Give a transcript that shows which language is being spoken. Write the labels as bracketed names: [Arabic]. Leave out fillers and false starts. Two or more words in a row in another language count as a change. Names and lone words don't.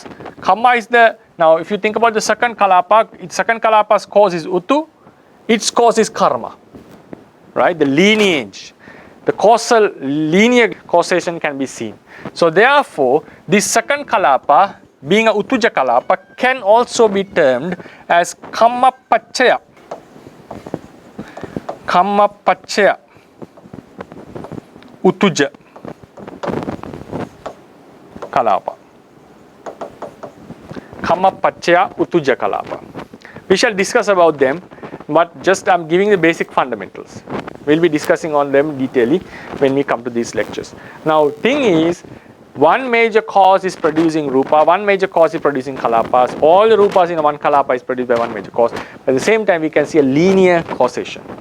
[English] Kamma is now if you think about the second kalapa's cause is Utu, its cause is karma. Right? The lineage, the causal linear causation can be seen. So therefore, this second kalapa, being a Utuja Kalapa, can also be termed as [Pali] kamma pacchaya. Kamma pacchaya Utuja Kalapa. Kamma pacchaya Utuja Kalapa. [English] We shall discuss about them, but just I'm giving the basic fundamentals. We'll be discussing on them detailedly when we come to these lectures. Now, thing is, one major cause is producing rupa, one major cause is producing kalapas. All the rupas in one kalapa is produced by one major cause. At the same time, we can see a linear causation.